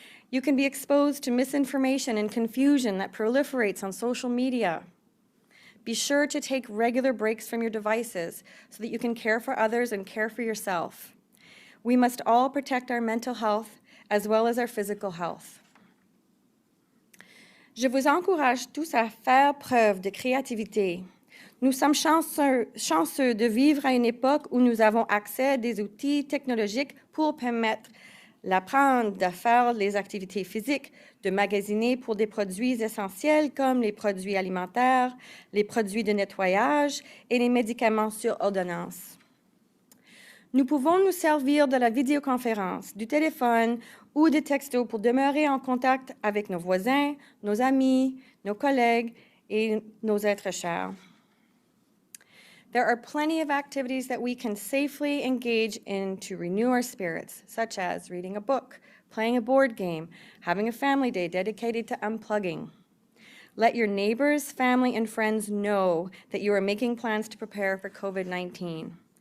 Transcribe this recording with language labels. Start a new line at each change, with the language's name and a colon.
English: You can be exposed to misinformation and confusion that proliferates on social media. Be sure to take regular breaks from your devices so that you can care for others and care for yourself. We must all protect our mental health as well as our physical health.
French: Je vous encourage tous à faire preuve de créativité. Nous sommes chanceux de vivre à une époque où nous avons accès à des outils technologiques pour permettre d'apprendre à faire les activités physiques, de magasiner pour des produits essentiels comme les produits alimentaires, les produits de nettoyage et les médicaments sur ordonnance. Nous pouvons nous servir de la vidéoconférence, du téléphone ou des textos pour demeurer en contact avec nos voisins, nos amis, nos collègues et nos êtres chers.
English: There are plenty of activities that we can safely engage in to renew our spirits, such as reading a book, playing a board game, having a family day dedicated to unplugging. Let your neighbors, family, and friends know that you are making plans to prepare for COVID-19.